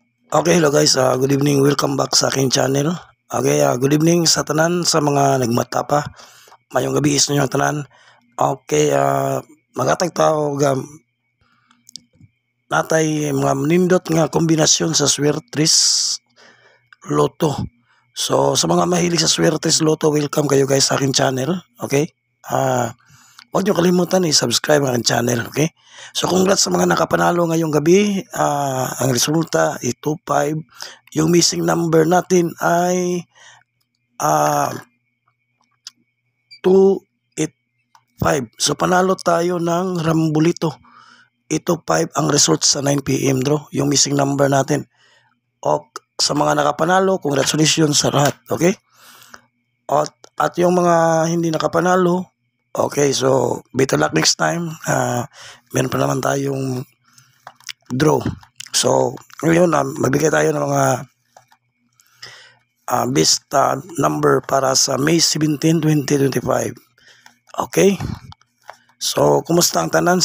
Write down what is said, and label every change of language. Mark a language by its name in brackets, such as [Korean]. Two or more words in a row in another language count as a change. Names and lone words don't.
[English] Okay, hello guys. Good evening. Welcome back [Filipino] sa aking [English] channel. Okay, good evening [Cebuano] sa tanan sa mga nagmata pa. Mayong gabi is ninyong tanan. Okay, magatag tao natay mga nindot nga kombinasyon sa Swertres Lotto. [Filipino] So sa mga mahilig sa Swertres Lotto, welcome kayo guys sa aking channel. Okay? Huwag nyo kalimutan i-subscribe ang aking channel. Okay? So congrats sa mga nakapanalo ngayong gabi. Ang resulta ay 25. Yung missing number natin ay 285. So panalo tayo ng Rambulito. Ito 5 ang result sa 9 PM draw. Yung missing number natin. O sa mga nakapanalo, congratulations sa lahat. Okay? At yung mga hindi nakapanalo, [English] okay, so better luck next time. [Filipino] Meron pa naman tayong draw. So ngayon, magbigay tayo ng mga [English] best number [Filipino] para sa May 17, 2025. [Cebuano] Okay? So, kumusta ang tanan?